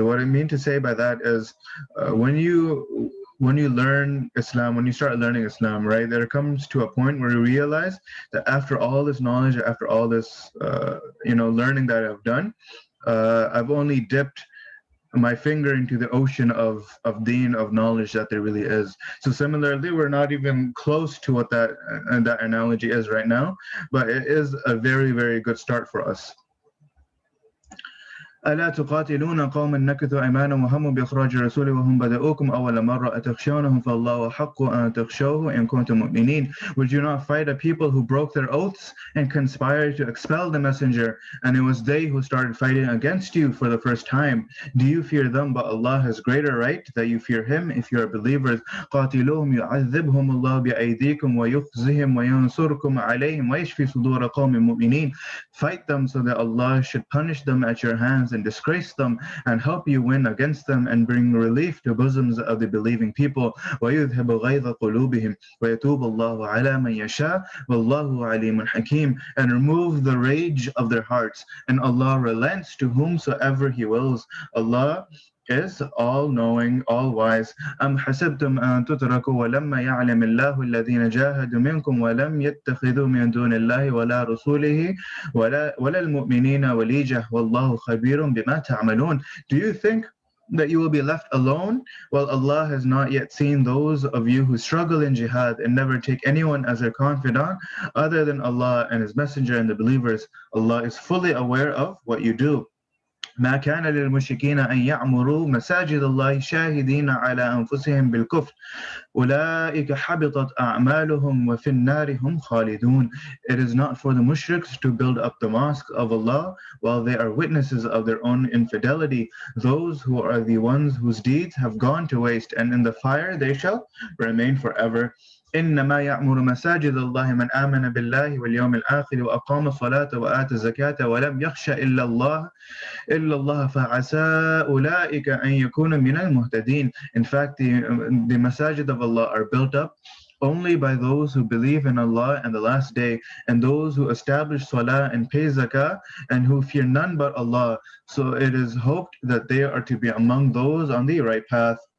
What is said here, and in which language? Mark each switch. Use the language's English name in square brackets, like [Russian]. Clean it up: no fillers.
[English] What I mean to say by that is when you learn Islam, when you start learning Islam, right, there comes to a point where you realize that after all this knowledge, after all this learning that I've done, I've only dipped my finger into the ocean of deen, of knowledge that there really is. So similarly, we're not even close to what that analogy is right now, but it is a very, very good start for us. [Arabic] ألا تقاتلون قوما نكثوا أيمانهم وهموا بإخراج الرسول وهم بدؤوكم أول مرة أتخشونهم فالله حق أن تخشوه إن كنتم مؤمنين. [English] Would you not fight a people who broke their oaths and conspired to expel the messenger, and it was they who started fighting against you for the first time? Do you fear them? But Allah has greater right that you fear Him if you are believers. [Arabic] قاتلوهم يعذبهم الله بأيديكم ويخزهم وينصركم عليهم ويشفي صدور قوم مؤمنين. [English] Fight them so that Allah should punish them at your hands and disgrace them and help you win against them and bring relief to bosoms of the believing people. [Arabic] وَيُذْهِبُ غَيْظَ قُلُوبِهِمْ وَيَتُوبُ اللَّهُ عَلَى مَنْ يَشَاءُ وَاللَّهُ عَلِيمٌ حَكِيمٌ. [English] And remove the rage of their hearts, and Allah relents to whomsoever He wills. Allah is all-knowing, all-wise. [Arabic] أَمْ حَسِبْتُمْ أَن تُتْرَكُوا وَلَمَّا يَعْلَمِ اللَّهُ الَّذِينَ جَاهَدُوا مِنكُمْ وَلَمْ يَتَّخِذُوا مِن دُونِ اللَّهِ وَلَا رَسُولِهِ وَلَا الْمُؤْمِنِينَ وَلِيجَةً وَاللَّهُ خَبِيرٌ بِمَا تَعْمَلُونَ. [English] Do you think that you will be left alone while Allah has not yet seen those of you who struggle in jihad and never take anyone as their confidant other than Allah and His Messenger and the believers? Allah is fully aware of what you do. [Arabic] ما كان للمشركين أن يعمروا مساجد الله شاهدين على أنفسهم بالكفر أولئك حبطت أعمالهم وفي النار هم خالدون. [English] It is not for the mushriks to build up the mosque of Allah while they are witnesses of their own infidelity. Those who are the ones whose deeds have gone to waste, and in the fire they shall remain forever. [Arabic] إنما يعمر مساجد الله من آمن بالله واليوم الآخر وأقام الصلاة وآتى الزكاة ولم يخش إلا الله فعسى أولئك أن يكونوا من المهتدين. [English] In fact, the masajid of Allah are built up only by those who believe in Allah and the last day, and those who establish salah and pay zakah, and who fear none but Allah. So it is hoped that they are to be among those on the right path.